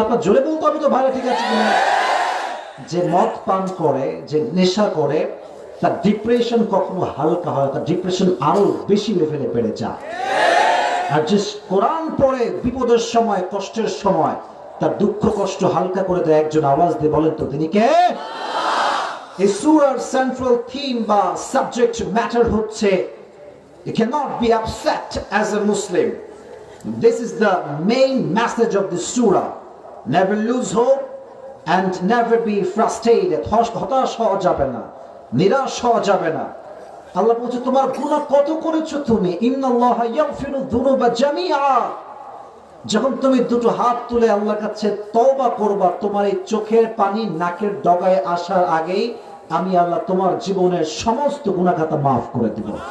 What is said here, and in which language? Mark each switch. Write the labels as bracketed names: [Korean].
[Bangla] আপনার জোরে বলতে হবে তো ভালো, ঠিক আছে কিনা? যে মদ পান করে, যে নেশা করে, তার ডিপ্রেশন কখনো হালকা হয়, তার ডিপ্রেশন আরো বেশি লেভেলে বেড়ে যায়। আর যে কোরআন পড়ে বিপদের সময়, কষ্টের সময়, তার দুঃখ কষ্ট হালকা করে দেয় একজন আওয়াজ দিয়ে বলেন তো তিনি কে? এই সূরার সেন্ট্রাল থিম বা সাবজেক্ট ম্যাটার হচ্ছে [English] you cannot be upset as a Muslim. This is the main message of the surah. Never lose hope and never be frustrated. [Bangla] হতাশ হওয়া যাবে না, নিরাশ হওয়া যাবে না। আল্লাহ বলছে তোমার গুনাহ কত করেছো তুমি, [Arabic] ইন্নাল্লাহা ইয়াগফিরু যুনুবা জামিআ। [Bangla] যখন তুমি দুটো হাত তুলে আল্লাহর কাছে তওবা করবা, তোমার এই চোখের পানি নাকের ডগায় আসার আগেই আমি আল্লাহ তোমার জীবনের সমস্ত গুনাহ খাতা মাফ করে দেব।